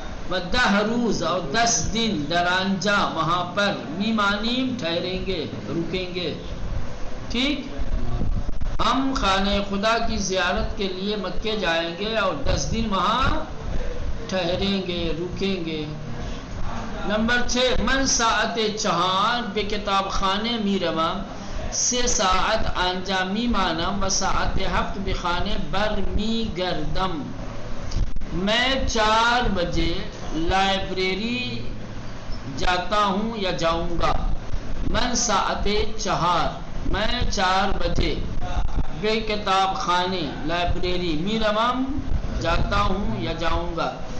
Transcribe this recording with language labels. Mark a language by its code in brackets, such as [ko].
[fa] و 10 روز [ur] اور 10 دن [fa] در آنجا [ur] وہاں پر [fa] میمانیم [ur] ٹھہریں گے، رکیں گے. ٹھیک، ہم خانہ خدا کی زیارت کے لیے مکے جائیں گے اور 10 دن وہاں ٹھہریں گے، رکیں گے. [fa] نمبر 6 من ساعت 4 بے کتاب خانے می روم 3 ساعت آنجا می مانم و ساعت 7 بے خانے بر می گردم. [ur] میں 4 بجے لائبریری جاتا ہوں یا جاؤں گا. [fa] من ساعت 4 [ur] میں 4 بجے [fa] بے کتاب خانے [ur] لائبریری [fa] می روم [ur] جاتا ہوں یا جاؤں گا.